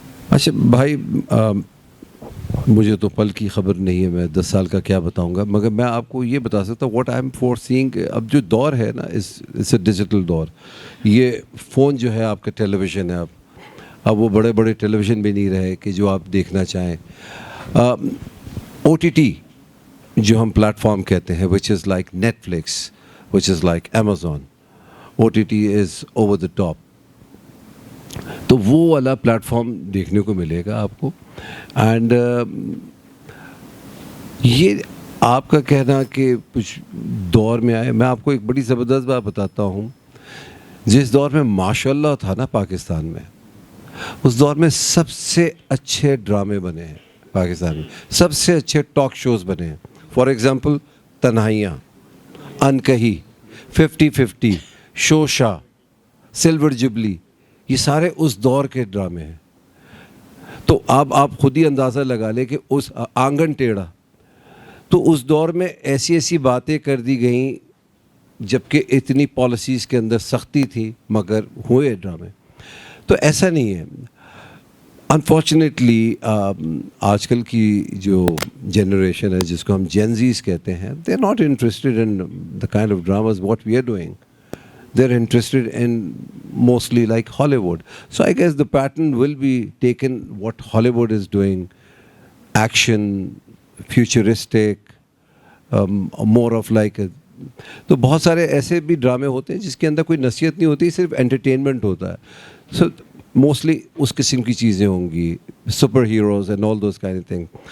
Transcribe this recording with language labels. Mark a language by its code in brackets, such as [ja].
[ur] اچھا بھائی, مجھے تو پل کی خبر نہیں ہے, میں 10 سال کا کیا بتاؤں گا, مگر میں آپ کو یہ بتا سکتا ہوں [en] What I am foreseeing. [ur] اب جو دور ہے نا, اس اے ڈیجیٹل دور, یہ فون جو ہے آپ کا ٹیلی ویژن ہے, اب وہ بڑے بڑے ٹیلی ویژن بھی نہیں رہے کہ جو آپ دیکھنا چاہیں. [en] O T T [ur] جو ہم پلیٹ فارم کہتے ہیں, [en] Which is like Netflix, which is like Amazon, O T T is over the top. [ur] تو وہ والا پلیٹ فارم دیکھنے کو ملے گا آپ کو. اینڈ یہ آپ کا کہنا کہ کچھ دور میں آئے, میں آپ کو ایک بڑی زبردست بات بتاتا ہوں. جس دور میں ماشاء اللہ تھا نا پاکستان میں, اس دور میں سب سے اچھے ڈرامے بنے ہیں پاکستان میں, سب سے اچھے ٹاک شوز بنے ہیں. [en] for example [ur] تنہائیاں, انکہی, 50-50, شوشا, سلور جبلی, یہ سارے اس دور کے ڈرامے ہیں. تو اب آپ خود ہی اندازہ لگا لیں کہ اس آنگن ٹیڑھا, تو اس دور میں ایسی ایسی باتیں کر دی گئیں جبکہ اتنی پالیسیز کے اندر سختی تھی, مگر ہوئے ڈرامے. تو ایسا نہیں ہے. [en] unfortunately [ur] آج کل کی جو جنریشن ہے جس کو ہم جینزیز کہتے ہیں, [en] They are not interested in the kind of dramas what we are doing. They're interested in mostly like Hollywood. So I guess the pattern will be taken what Hollywood is doing, action, futuristic, more of like a, [ur] تو بہت سارے ایسے بھی ڈرامے ہوتے ہیں جس کے اندر کوئی نصیحت نہیں ہوتی, صرف انٹرٹینمنٹ ہوتا ہے. سو موسٹلی اس قسم کی چیزیں ہوں گی, super heroes [en] And all those kind of thing.